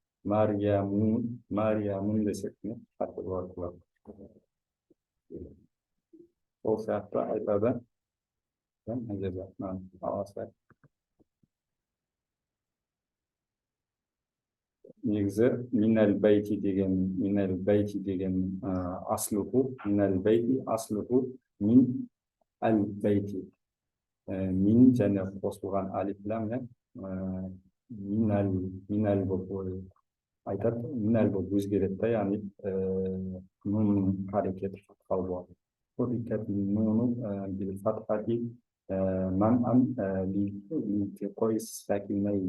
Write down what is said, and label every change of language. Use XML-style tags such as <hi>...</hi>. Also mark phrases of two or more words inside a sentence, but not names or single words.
<kk>Мариямун десек не қате болады. Ол сияқты айтады. Негізі</kk> <ar>من البيت</ar> <kk>деген</kk> <ar>أصله، من البيت أصله من البيت.</ar> <kk>Мин және қосылған алифлам, минал болып айтады, минал болып өзгереді, яғни нунның харекеті фатхал болады.</kk> <ar>حركت النون بالفتحة منعا لالتقاء الساكنين.</ar>